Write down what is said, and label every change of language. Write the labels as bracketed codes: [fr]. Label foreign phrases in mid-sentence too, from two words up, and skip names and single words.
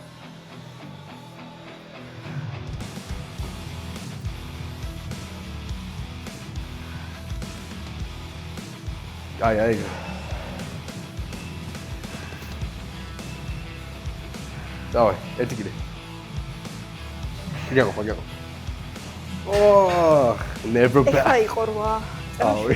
[ka] აი. დავაი, ერთი კიდე. გიგო. [en] Oh, never back. [ka] ეხა იყო 8. ავი.